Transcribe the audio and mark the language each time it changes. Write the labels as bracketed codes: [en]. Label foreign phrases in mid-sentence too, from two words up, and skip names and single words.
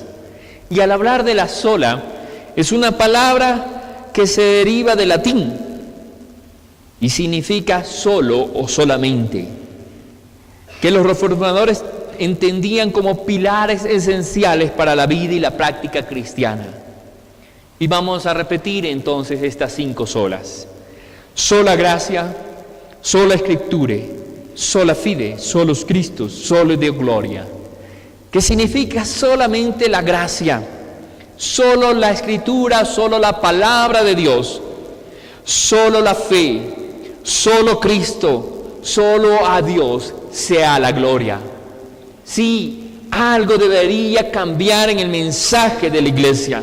[es] Y al hablar de la sola, es una palabra que se deriva del latín y significa solo o solamente, que los reformadores entendían como pilares esenciales para la vida y la práctica cristiana. Y vamos a repetir entonces estas 5 solas. [la] Sola gracia, sola escriture, sola fide, solus Christus, solo Deo gloria, [es] que significa solamente la gracia, solo la escritura, solo la palabra de Dios, solo la fe, solo Cristo, solo a Dios sea la gloria. Sí, algo debería cambiar en el mensaje de la iglesia.